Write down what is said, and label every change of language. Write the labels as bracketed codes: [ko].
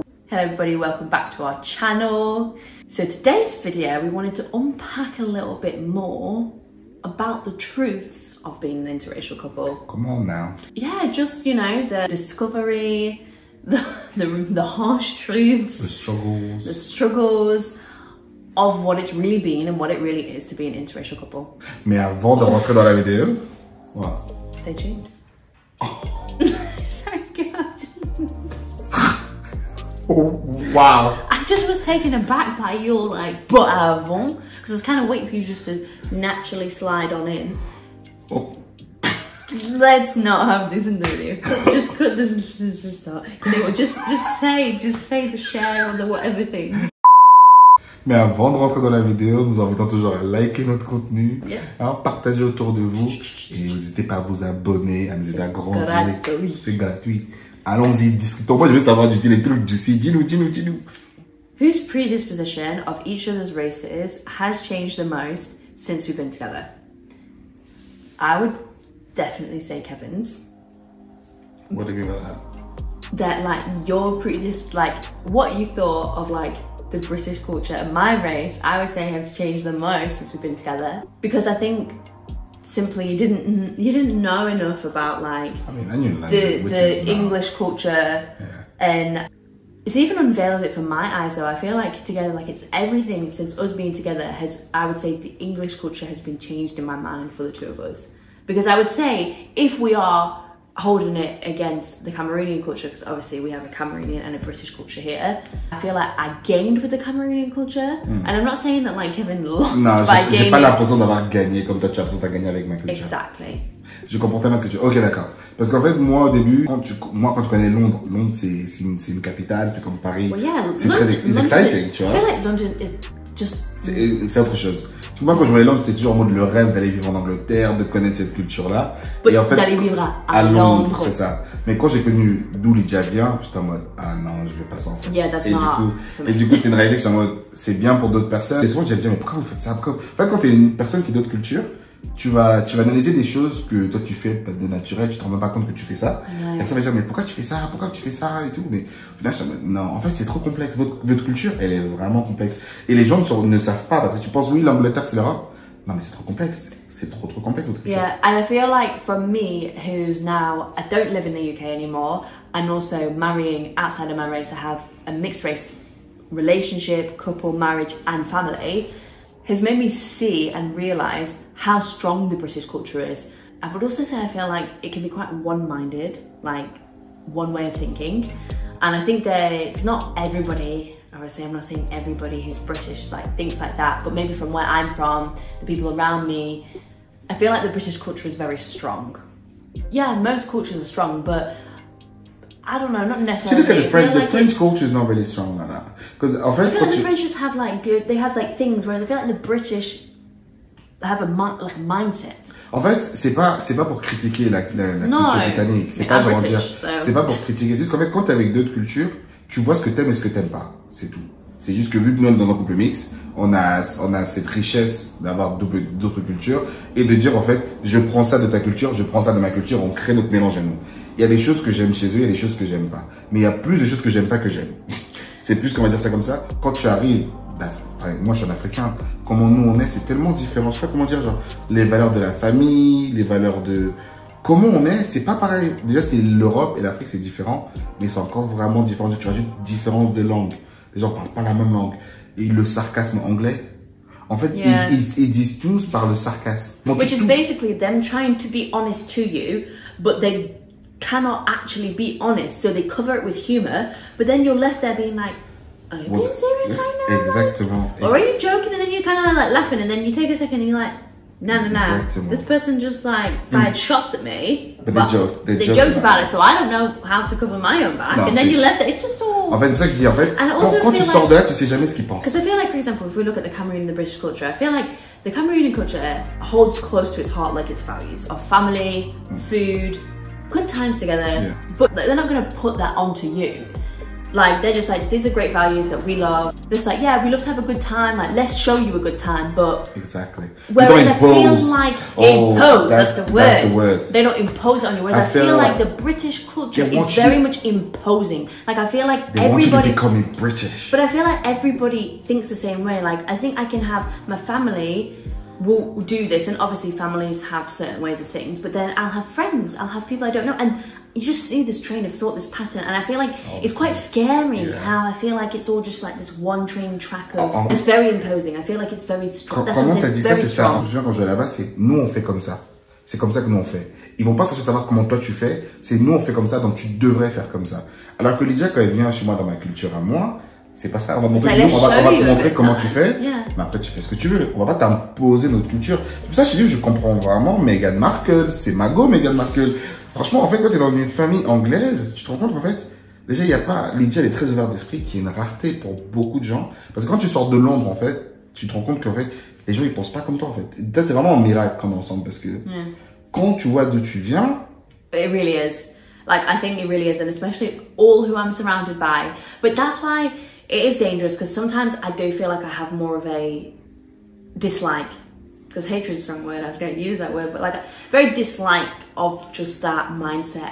[en] Hello everybody, welcome back to our channel. So today's video, we wanted to unpack a little bit more about the truths of being an interracial couple. Come on now. Yeah, just, you know, the discovery, the harsh truths. The struggles of what it's really been and what it really is to be an interracial couple. [fr] Mais avant de rentrer dans la vidéo, voilà. [en] Stay tuned. Oh. Sorry, God. Oh, wow. I just was taken aback by your like, but avant, because I was kind of waiting for you just to naturally slide on in. Oh. Let's not have this in the video. Just cut this and just start. You know what? Just say the share or the whatever thing. [fr] Mais avant de rentrer dans la vidéo, nous invitons toujours à liker notre contenu, à partager autour de vous et n'hésitez pas à vous abonner, à nous aider à grandir. C'est gratuit. Allons-y, discutons. Moi, je veux savoir les trucs juicy. Dis-nous. [en] Whose predisposition of each other's races has changed the most since we've been together? I would definitely say Kevin's. What do you mean by that? That like what you thought of like the British culture and my race, I would say has changed the most since we've been together. Because I think simply you didn't know enough about like I knew the English culture, and it's even unveiled it from my eyes though. I feel like together, like it's everything since us being together has, I would say the English culture has been changed in my mind for the two of us. Because I would say if we are holding it against the Cameroonian culture, because obviously we have a Cameroonian and a British culture here, I feel like I gained with the Cameroonian culture. And I'm not saying that like Kevin lost by gaining. [fr] J'ai pas l'impression d'avoir gagné comme toi tu as l'impression de gagner avec ma culture. [en] Exactly. [fr] Je comprends tellement ce que tu... Ok, d'accord. Parce qu'en fait, moi, au début, quand tu connais Londres, c'est une capitale, c'est comme Paris. [en] Well, yeah, [fr] c'est très exciting, tu vois. [en] I feel like London is just... [fr] C'est autre chose. Moi, quand je voyais Londres, j'étais toujours en mode le rêve d'aller vivre en Angleterre, de connaître cette culture-là. Et en fait, d'aller vivre à Londres. C'est ça. Mais quand j'ai connu d'où Lydia vient, j'étais en mode, ah non, je vais pas ça en fait. [en] Yeah, that's not [fr] et du coup, c'est une réalité que j'étais en mode, c'est bien pour d'autres personnes. Et souvent, j'ai dit, mais pourquoi vous faites ça? En fait, quand t'es une personne qui est d'autre culture, tu vas analyser des choses que toi tu fais de naturel, tu te rends même pas compte que tu fais ça. Et tu vas dire, mais pourquoi tu fais ça? Pourquoi tu fais ça? Et tout. Mais au final, je dis, non, en fait, c'est trop complexe. Votre culture, elle est vraiment complexe. Et les gens ne savent pas, parce que tu penses, oui, l'Angleterre, c'est l'Europe. Non, mais c'est trop complexe. C'est trop complexe, votre culture. [en] Yeah, and I feel like for me, who's now, I don't live in the UK anymore, and also marrying outside of my race, I have a mixed race relationship, couple, marriage, and family, has made me see and realise how strong the British culture is. I would also say I feel like it can be quite one-minded, like one way of thinking. And I think that it's not everybody, obviously I'm not saying everybody who's British like thinks like that, but maybe from where I'm from, the people around me, I feel like the British culture is very strong. Yeah, most cultures are strong, but I don't know, not necessarily. Look at the French culture is not really strong like that. Because I feel like the French just have like they have like things, whereas I feel like the British have a mindset. [fr] En fait, c'est pas pour critiquer la culture britannique. C'est pas genre dire. C'est pas pour critiquer. C'est juste qu'en fait, quand t'es avec d'autres cultures, tu vois ce que t'aimes et ce que t'aimes pas. C'est tout. C'est juste que vu que nous, dans un couple mixte, on a cette richesse d'avoir d'autres cultures et de dire en fait, je prends ça de ta culture, je prends ça de ma culture, on crée notre mélange à nous. Il y a des choses que j'aime chez eux, il y a des choses que j'aime pas. Mais il y a plus de choses que j'aime pas que j'aime. C'est plus qu'on va dire ça comme ça. Quand tu arrives, moi je suis un Africain, comment nous on est, c'est tellement différent. Je sais pas comment dire, genre, les valeurs de la famille, les valeurs de... Comment on est, c'est pas pareil. Déjà, c'est l'Europe et l'Afrique, c'est différent. Mais c'est encore vraiment différent. Tu rajoutes différence de langue. Les gens parlent pas la même langue. Et le sarcasme anglais, en fait, ils disent tous par le sarcasme. Donc, [en] which is basically them trying to be honest to you, but they cannot actually be honest, so they cover it with humor, but then you're left there being like, are you being serious right now? [fr] Exactement. [en] Or are you joking? And then you're kind of like laughing, and then you take a second and you're like, no. This person just like fired shots at me. But they joked about it, so I don't know how to cover my own back. And then you left it. It's just all. [fr] En fait, c'est ça que je dis. En fait, quand tu sors de là, tu sais jamais ce qu'ils pensent. [en] Because I feel like, for example, if we look at the Cameroon and the British culture, I feel like the Cameroonian culture holds close to its heart like its values of family, food, good times together. But they're not going to put that onto you. Like, they're just like, these are great values that we love. It's like, yeah, we love to have a good time. Like, let's show you a good time, but... Exactly. Whereas I feel like impose, that's the word. That's the word. They don't impose it on you. Whereas I feel like the British culture is very much imposing. Like, I feel like they want you to become British. But I feel like everybody thinks the same way. Like, I think I can have my family will do this, and obviously families have certain ways of things, but then I'll have friends, I'll have people I don't know, and you just see this train of thought, this pattern, and I feel like it's quite scary how I feel like it's all just like this one train track of... It's very imposing. I feel like it's very strong. [fr] Comment t'as dit ça, c'est ça. Je me souviens quand je vais là-bas, c'est nous on fait comme ça. C'est comme ça que nous on fait. Ils vont pas chercher à savoir comment toi tu fais, c'est nous on fait comme ça, donc tu devrais faire comme ça. Alors que Lydia, quand elle vient chez moi dans ma culture à moi, c'est pas ça. On va te montrer comment tu fais, mais après tu fais ce que tu veux. On va pas t'imposer notre culture. C'est pour ça que je dis, je comprends vraiment Meghan Markle, c'est Mago Meghan Markle. Franchement, en fait, quand tu es dans une famille anglaise, tu te rends compte en fait, déjà, il n'y a pas... Lydia, elle est très ouverte d'esprit, qui est une rareté pour beaucoup de gens. Parce que quand tu sors de Londres, en fait, tu te rends compte qu'en fait, les gens, ils pensent pas comme toi, en fait. Et c'est vraiment un miracle qu'on est ensemble, parce que quand tu vois d'où tu viens... [en] It really is. Like, I think it really is, and especially all who I'm surrounded by. But that's why it is dangerous, because sometimes I do feel like I have more of a dislike. Because hatred is a strong word, I was going to use that word, but like a very dislike of just that mindset.